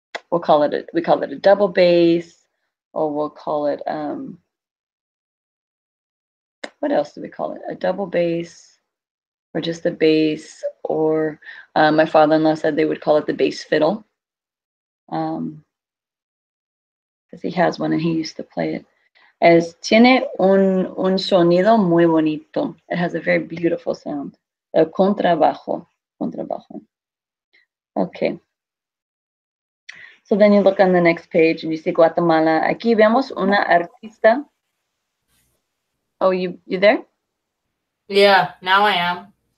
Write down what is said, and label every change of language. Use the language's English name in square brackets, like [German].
[English] We call it a double bass, or we'll call it what else do we call it? A double bass, or just a bass, or my father-in-law said they would call it the bass fiddle, because he has one and he used to play it. [Spanish] Tiene un sonido muy bonito. [English] It has a very beautiful sound. El contrabajo. Okay. So then you look on the next page and you see Guatemala. [Spanish] Aquí vemos una artista. [English] Oh, you there? Yeah, now I am.